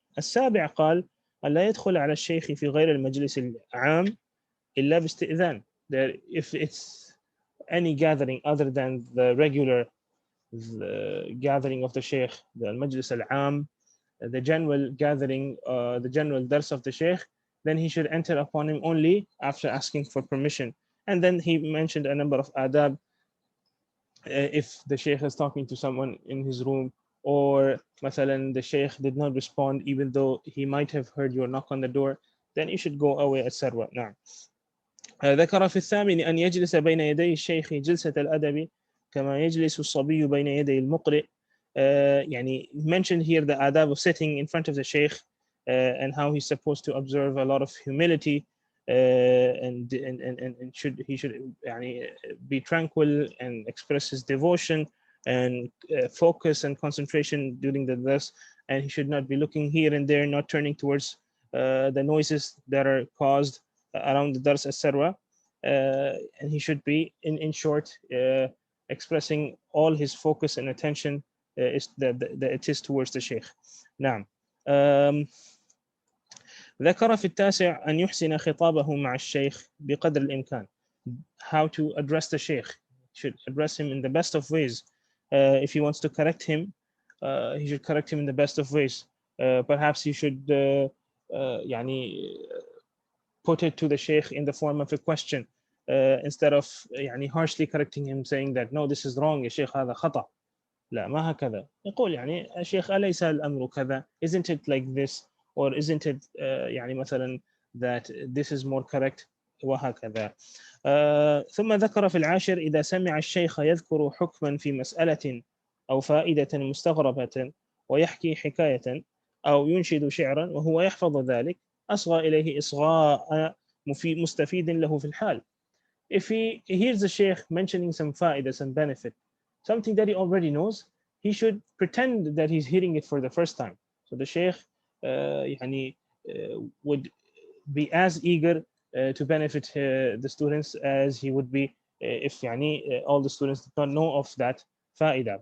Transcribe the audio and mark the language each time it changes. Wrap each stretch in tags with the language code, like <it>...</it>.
<ar>السابع قال أن لا يدخل على الشيخ في غير المجلس العام إلا باستئذان.</ar> <en>That if it's any gathering other than the regular gathering of the sheikh, the</en> <ar>المجلس العام,</ar> <en>the general gathering, the general dars of the sheikh, then he should enter upon him only after asking for permission. And then he mentioned a number of adab. If the sheikh is talking to someone in his room, or مثلا the sheikh did not respond even though he might have heard your knock on the door, then you should go away, etc.</en> <ar>نعم. ذكر في الثامن أن يجلس بين يدي الشيخ جلسة الأدب كما يجلس الصبي بين يدي المقرئ.</ar> <en>يعني mentioned here the adab of sitting in front of the sheikh, and how he's supposed to observe a lot of humility, and he should يعني be tranquil and express his devotion and focus and concentration during the dars, and he should not be looking here and there, not turning towards the noises that are caused around the dars, etc. And he should be in short expressing all his focus and attention is that it is towards the sheikh.</en> <ar>نعم. ذكر في التاسع أن يحسن خطابه مع الشيخ بقدر الإمكان.</ar> <en>How to address the sheikh. Should address him in the best of ways. If he wants to correct him, he should correct him in the best of ways. Perhaps he should يعني put it to the sheikh in the form of a question, instead of يعني harshly correcting him, saying that no, this is wrong</en> <ar>يا شيخ, هذا خطأ. لا ما هكذا. يقول يعني يا شيخ أليس الأمر كذا,</ar> <en>isn't it like this, or isn't it</en> <ar>يعني مثلا</ar> <en>that this is more correct,</en> <ar>وهكذا. ثم ذكر في العاشر إذا سمع الشيخ يذكر حكما في مسألة أو فائدة مستغربة ويحكي حكاية أو ينشد شعرا وهو يحفظ ذلك أصغى إليه إصغاء مستفيد له في الحال.</ar> <en>If he hears the sheikh mentioning some fa'idah, some benefit, something that he already knows, he should pretend that he's hearing it for the first time. So the sheikh يعني would be as eager to benefit the students as he would be if يعني all the students did not know of that فائدة.</en>